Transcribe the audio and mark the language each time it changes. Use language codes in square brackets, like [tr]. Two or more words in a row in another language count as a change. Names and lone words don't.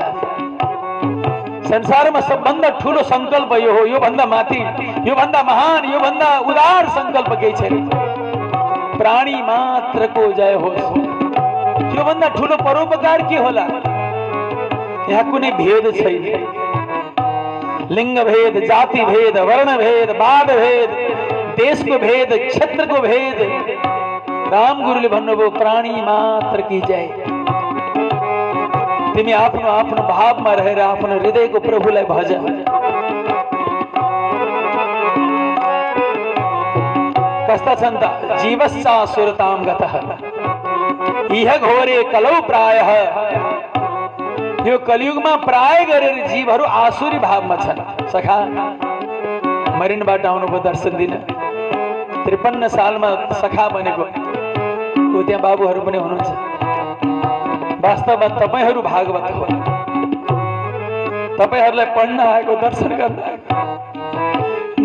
[ne] संसारमा सबभन्दा ठुलो संकल्प यो हो, यो भन्दा माथि, यो भन्दा महान, यो भन्दा उदार संकल्प केही छैन। प्राणी मात्र को जय होस्, यो भन्दा ठुलो परोपकार के होला? यहाँ कुनै भेद छैन, लिंग भेद, जाति भेद, वर्ण भेद, वाद भेद, देशको भेद, क्षेत्रको भेद। राम गुरुले भन्नुभयो प्राणी मात्र की जय। तिमी आफ्नो आफ्नो भावमा रहेर आफ्नो हृदयको प्रभुलाई भज। कस्ता छन् त? [sa] जीवस्सा सुरताम गतः इह घोरे कलौ प्रायः। [ne] यो कलियुगमा प्राय गरेर जीवहरू आसुरी भावमा छन्। सखा मरिनबाट आउनुभयो दर्शन दिन, 53 सालमा सखा बनेको को त्यहाँ बाबुहरू पनि हुनुहुन्छ। वास्तवमा तपाईहरू भागवत हो, तपाईहरूलाई पढ्न आएको, दर्शन गर्न आएको।